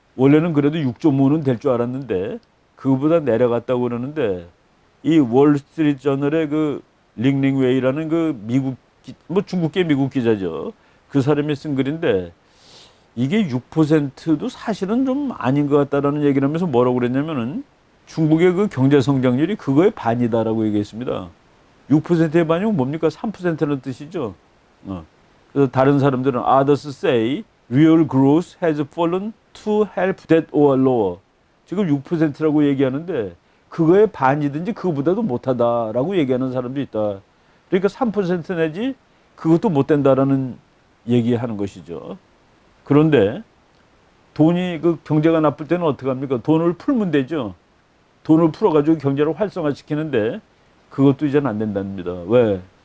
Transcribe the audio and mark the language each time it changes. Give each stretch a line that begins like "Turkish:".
Korean: 원래는 그래도 6.5는 될 줄 알았는데 그거보다 내려갔다고 그러는데, 이 월스트리트 저널의 그 링링웨이라는 그 뭐 중국계 미국 기자죠. 그 사람이 쓴 글인데 이게 6%도 사실은 좀 아닌 것 같다라는 얘기를 하면서 뭐라고 그랬냐면은 중국의 그 경제 성장률이 그거의 반이다라고 얘기했습니다. 6%의 반이면 뭡니까? 3%는 뜻이죠. 그래서 다른 사람들은
English: others say real growth has fallen to half that or lower.
Korean: 지금 6%라고 얘기하는데 그거의 반이든지 그거보다도 못하다라고 얘기하는 사람도 있다. 그러니까 3% 내지 그것도 못 된다라는 얘기하는 것이죠. 그런데 돈이 그 경제가 나쁠 때는 어떻게 합니까? 돈을 풀면 되죠. 돈을 풀어가지고 경제를 활성화시키는데 그것도 이제는 안 된답니다. 왜?